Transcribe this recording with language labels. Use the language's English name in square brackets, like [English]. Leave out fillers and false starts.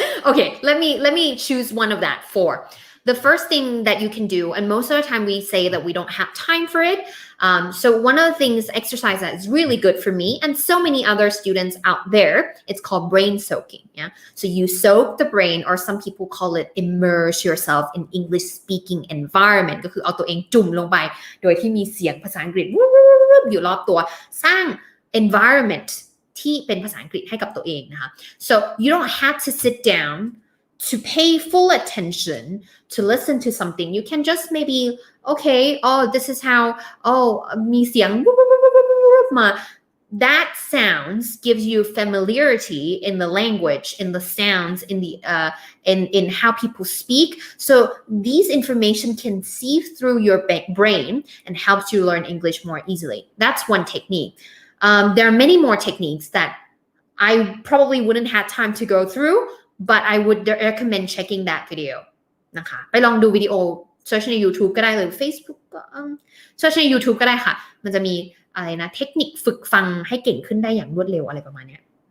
[English] Okay, let me choose one of that 4. The first thing that you can do, and most of the time we say that we don't have time for it. So one of the things, exercise that is really good for me and so many other students out there, it's called brain soaking. Yeah. So you soak the brain, or some people call it immerse yourself in English speaking environment. [Thai] ก็คือเอาตัวเองจุ่มลงไปโดยที่มีเสียงภาษาอังกฤษอยู่รอบตัวสร้าง environment ที่เป็นภาษาอังกฤษให้กับตัวเองนะคะ [English] So you don't have to sit down to pay full attention to listen to something. You can just maybe okay, this is how [Thai] มีเสียงมา [English] that sounds gives you familiarity in the language, in the sounds, in the in how people speak. So these information can sieve through your brain and helps you learn English more easily. That's one technique. There are many more techniques that I probably wouldn't have time to go through, but I would recommend checking that video [Thai] นะคะไปลองดูวิดีโอ search ใน YouTube ก็ได้หรือ Facebook search ใน YouTube ก็ได้ค่ะมันจะมีอะไรนะเทคนิคฝึกฟังให้เก่งขึ้นได้อย่างรวดเร็วอะไรประมาณเนี้ย